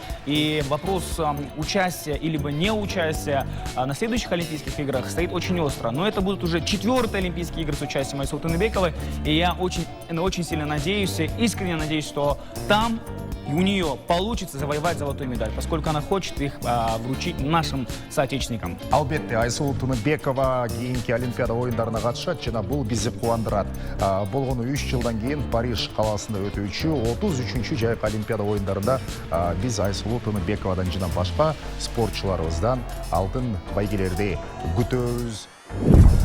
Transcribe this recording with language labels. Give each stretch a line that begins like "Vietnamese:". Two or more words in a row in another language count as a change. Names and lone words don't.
Russian: И вопрос участия или не участия на следующих Олимпийских играх стоит очень остро. Но это будут уже 4-й Олимпийские игры с участием Айсулу Тыныбековой. И я очень сильно надеюсь, искренне надеюсь, что там у нее получится завоевать золотую медаль, поскольку она хочет их вручить нашим соотечественникам.
Kyrgyz: Албетте, Айсулу Тыныбекова кийинки Олимпиада оюндарына катышат жана бул бизди кубандырат. Болгону 3 жылдан кийин Париж каласында өтүүчү 33-чү жайкы Олимпиада оюндарында биз Айсулу Тыныбековадан жана башка спортчуларыбыздан алтын байгелерди күтөбүз.